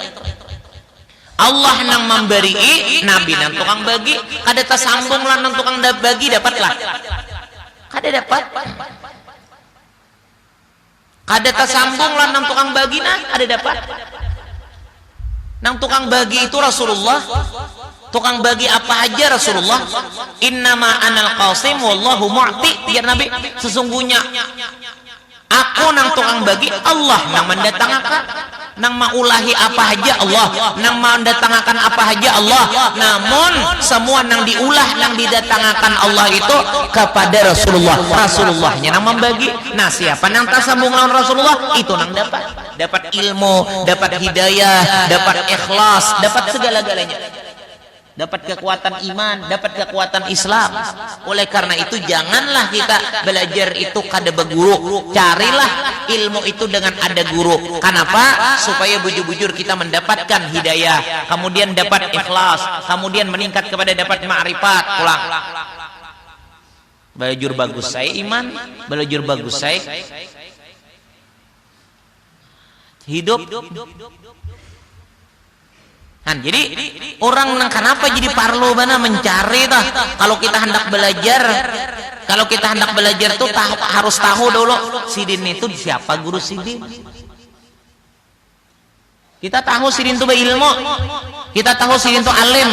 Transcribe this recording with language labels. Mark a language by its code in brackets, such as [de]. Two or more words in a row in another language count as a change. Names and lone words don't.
[bjn] Allah nang memberi, Nabi nang tukang bagi, kada tersambung lah nang tukang bagi dapatlah. Kada dapat. Kada tersambung lah nang tukang bagi ada dapat. Nang tukang bagi itu Rasulullah. Tukang bagi apa aja Rasulullah? [ar] إنما أنا القاسم والله معطي، يا نبي. [bjn] Sesungguhnya aku nang tukang bagi, Allah nang mendatangkan, nang maulahi apa aja Allah, nang mendatangkan apa aja Allah. Namun semua nang diulah, nang didatangkan Allah itu kepada Rasulullah. Rasulullahnya nang membagi. Nah, siapa nang tersambung lawan Rasulullah itu nang dapat ilmu, dapat hidayah, dapat ikhlas, dapat segala-galanya. Dapat kekuatan iman, dapat kekuatan Islam. Oleh karena itu janganlah kita belajar itu kada beguru. Carilah ilmu itu dengan ada guru. Kenapa? Supaya bujur-bujur kita mendapatkan hidayah, kemudian dapat ikhlas, kemudian meningkat kepada dapat ma'rifat. Pulang. Belajar bagus saya iman, belajar bagus saya hidup. Kan, jadi orang nang kenapa jadi parlo mana mencari tah? Kalau kita hendak belajar tuh harus tahu dulu sidin itu siapa guru sidin. Kita tahu sidin itu berilmu, kita tahu sidin itu alim.